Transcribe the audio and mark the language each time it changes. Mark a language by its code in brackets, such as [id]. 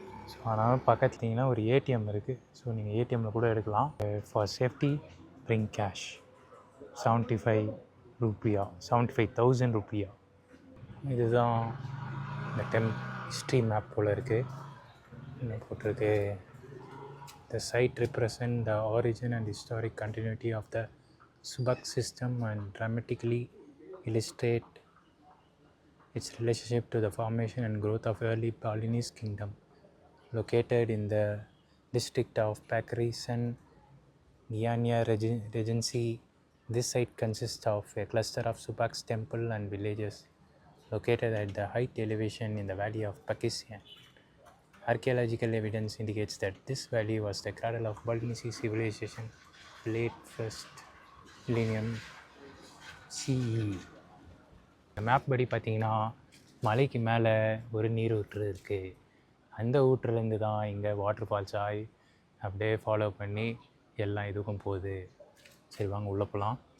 [ta] So அதனால் பக்கத்துலிங்கன்னா ஒரு ATM இருக்குது. ஸோ நீங்கள் ஏடிஎம்மில் கூட எடுக்கலாம். [en] For safety bring cash. 75,000 rupiah. [ta] இதுதான் இந்த ஹிஸ்ட்ரி மேப் போல் இருக்குது. என்ன போட்டிருக்கு, [en] The side represent the origin and historic continuity of the Subak system and dramatically illustrate its relationship to the formation and growth of early Balinese kingdom. Located in the district of Pakrisan, Gianyar Regency, this site consists of a cluster of Subak's temple and villages located at the height elevation in the valley of Pakistan. Archaeological evidence indicates that this valley was the cradle of Balinese civilization, late 1st millennium CE. [ta] இந்த map படி பார்த்திங்கன்னா மலைக்கு மேலே ஒரு நீர் ஊற்று இருக்குது. அந்த ஊற்றுலேருந்து தான் இங்கே வாட்டர் ஃபால்ஸ் ஆகி அப்படியே ஃபாலோ பண்ணி எல்லாம் இதுக்கும் போகுது. சரி வாங்க உள்ளே போகலாம்.